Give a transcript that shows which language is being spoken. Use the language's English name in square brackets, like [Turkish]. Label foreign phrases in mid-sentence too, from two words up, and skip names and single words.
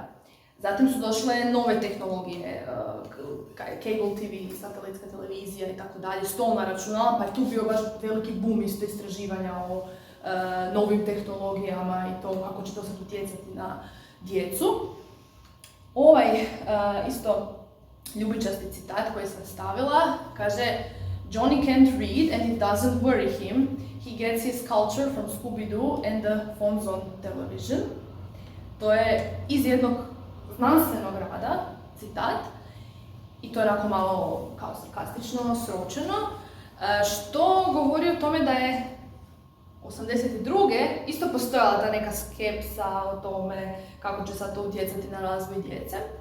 [Croatian] Zatim su došle nove tehnologije, [English] cable TV, [Croatian] satelitska televizija i tako dalje, stolna računala, pa je tu bio baš veliki boom isto istraživanja o novim tehnologijama i to kako će to sad utjecati na djecu. Ovaj isto ljubičasti citat koji sam stavila kaže [English] Johnny can't read and it doesn't worry him. He gets his culture from Scooby-Doo and the phones on television. [Croatian] To je iz jednog znanstvenog rada, citat, i to je onako malo kao sarkastično, sročeno, što govori o tome da je 82. isto postojala ta neka skepsa o tome kako će sad to utjecati na razvoj djece.